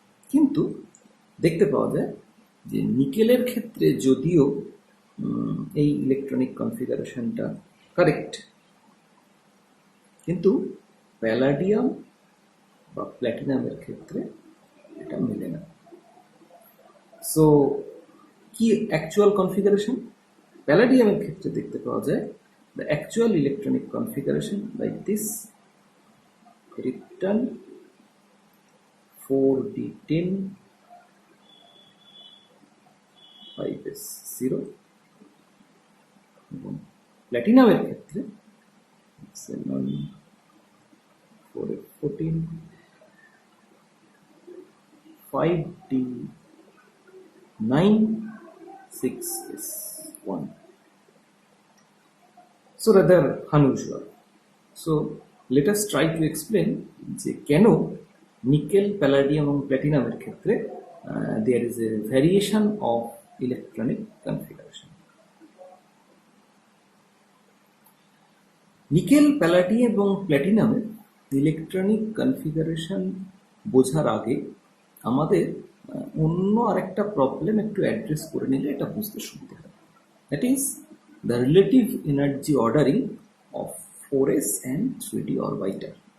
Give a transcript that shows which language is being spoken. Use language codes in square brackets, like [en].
[bn] কিন্তু দেখতে পাওয়া যায় যে নিকেলের ক্ষেত্রে যদিও এই ইলেকট্রনিক কনফিগারেশনটা কারেক্ট, কিন্তু প্যালাডিয়াম বা প্ল্যাটিনামের ক্ষেত্রে এটা মেলে না। সো কি অ্যাকচুয়াল কনফিগারেশন? প্যালাডিয়ামের ক্ষেত্রে দেখতে পাওয়া যায় [en] the actual electronic configuration like this: krypton 4d10 [bn] 5s0, এবং প্ল্যাটিনামের ক্ষেত্রে xenon 4f14 5d9 6s1. [en] So rather unusual. So let us try to explain [bn] যে কেন নিকেল, প্যালাডিয়াম এবং প্ল্যাটিনামের ক্ষেত্রে [en] there is a variation of electronic configuration. [bn] Nickel, palladium এবং প্ল্যাটিনামের electronic configuration বোঝার আগে আমাদের অন্য আরেকটা প্রবলেম একটু অ্যাড্রেস করে নিলে এটা বুঝতে সুবিধা হয়। [en] That is the relative energy ordering of 4s and 3d orbital.